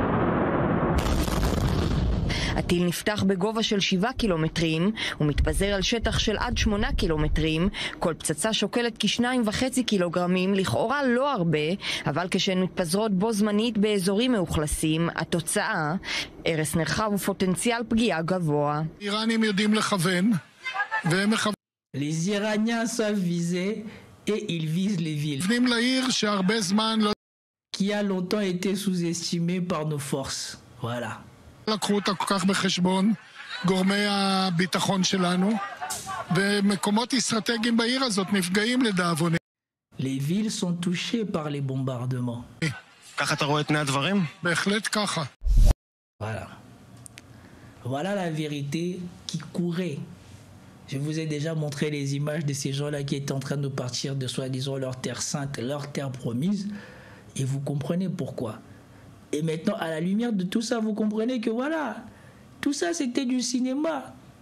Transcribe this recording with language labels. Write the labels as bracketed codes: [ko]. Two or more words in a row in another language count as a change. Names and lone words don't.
[he] הטיל נפתח בגובה של 7 קילומטרים ומתפזר על שטח של עד 8 קילומטרים. כל פצצה שוקלת כ2.5 קילוגרמים, לכאורה לא הרבה, אבל כשהן מתפזרות בו זמנית באזורים מאוכלסים, התוצאה, הרס נרחב ופוטנציאל פגיעה גבוה. איראנים יודעים לכוון, והם מכוונים. [fr] Les Iraniens savent viser et ils visent les villes. [he] מכוונים לעיר שהרבה זמן לא... [fr] Qui a longtemps été sous-estimé par nos forces. Voilà. [he] לקחו אותה כל כך בחשבון, גורמי הביטחון שלנו, ומקומות אסטרטגיים בעיר הזאת נפגעים לדאבוני. [fr] Les villes sont touchées par les bombardements. [he] ככה אתה רואה את פני הדברים? בהחלט ככה. [fr] Voilà. Voilà la vérité qui courait. Je vous ai déjà montré les images de ces gens-là qui étaient en train de partir de soi-disant leur terre sainte, leur terre promise, et vous comprenez pourquoi. Et maintenant, à la lumière de tout ça, vous comprenez que voilà, tout ça c'était du cinéma.